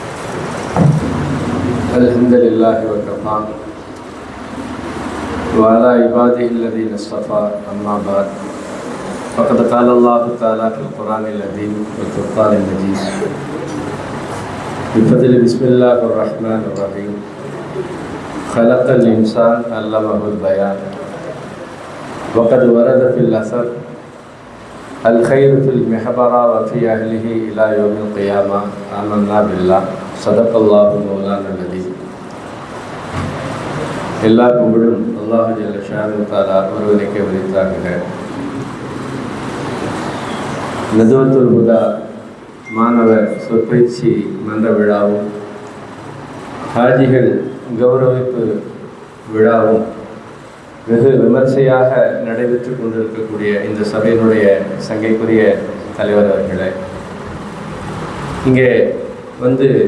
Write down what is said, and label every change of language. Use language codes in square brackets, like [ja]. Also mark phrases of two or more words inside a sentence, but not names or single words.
[ar] الحمد لله وكفى وعلى عباده الذين اصطفى أما بعد فقد قال الله تعالى في القرآن العظيم والفرقان المجيد بفضله بسم الله الرحمن الرحيم خلق الإنسان علمه البيان وقد ورد في الأثر الخير في المحبرة وفي أهله إلى يوم القيامة آمنا بالله صدق الله مولانا العظيم. [ta] எல்லா புகழும் அல்லாஹ் [ar] جل شأنه تعالى [ta] ஒருவனுக்கே உரித்தாகுக. நதுவத்துல் ஹுதா மாணவர் சொற்பயிற்சி மன்ற விழாவும் ஹாஜிகள் கௌரவிப்பு விழாவும் வெகு விமர்சையாக நடைபெற்று கொண்டிருக்கக்கூடிய இந்த சபையினுடைய சங்கைக்குரிய தலைவர் அவர்களே, இங்கே வந்து